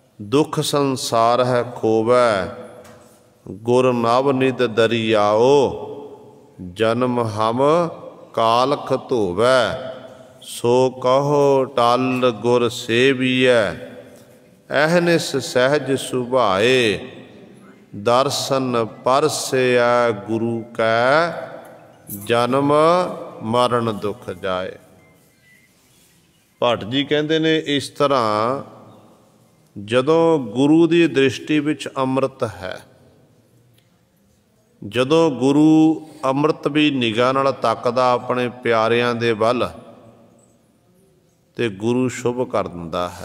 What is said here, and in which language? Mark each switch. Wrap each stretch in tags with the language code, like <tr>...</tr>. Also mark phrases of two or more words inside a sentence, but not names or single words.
<pa>ਦੁਖ ਸੰਸਾਰ ਹੈ ਖੋਵੈ, ਗੁਰ ਨਵ ਨਿਤ ਦਰਿਆਓ, ਜਨਮ ਹਮ ਕਾਲਖ ਧੋਵੈ, ਸੋ ਕਹੋ ਟਲ ਗੁਰ ਸੇਵੀਐ, ਅਹਨਿਸ ਸਹਜ ਸੁਭਾਏ, ਦਰਸ਼ਨ ਪਰਸੈ ਗੁਰੂ ਕੈ, ਜਨਮ ਮਰਣ ਦੁਖ ਜਾਏ। ਭੱਟ ਜੀ ਕਹਿੰਦੇ ਨੇ ਇਸ ਤਰ੍ਹਾਂ ਜਦੋਂ ਗੁਰੂ ਦੀ ਦ੍ਰਿਸ਼ਟੀ ਵਿੱਚ ਅੰਮ੍ਰਿਤ ਹੈ, ਜਦੋਂ ਗੁਰੂ ਅੰਮ੍ਰਿਤ ਵੀ ਨਿਗਾਹ ਨਾਲ ਤੱਕਦਾ ਆਪਣੇ ਪਿਆਰਿਆਂ ਦੇ ਵੱਲ ਤੇ ਗੁਰੂ ਸ਼ੁਭ ਕਰ ਦਿੰਦਾ ਹੈ।</pa>